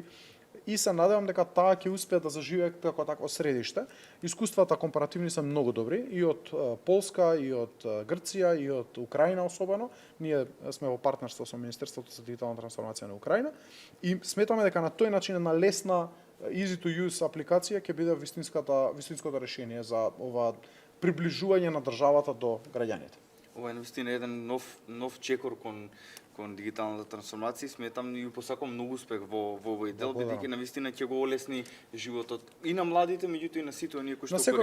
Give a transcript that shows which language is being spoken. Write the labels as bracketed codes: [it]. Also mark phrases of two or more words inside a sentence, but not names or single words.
[mk] И се надевам дека таа ќе успее да заживее како такво средиште. Искуствата компаративни се многу добри и од Полска, и од Грција, и од Украина особено. Ние сме во партнерство со Министерството за дигитална трансформација на Украина и сметаме дека на тој начин една лесна [en] easy to use [mk] апликација ќе биде вистинското решение за ова приближување на државата до граѓаните. Ова е навистина еден нов чекор кон дигиталната трансформација. Сметам и посакам многу успех во овој дел, бидејќи навистина ќе го олесни животот и на младите, меѓутоа и на сите оние кои што користат.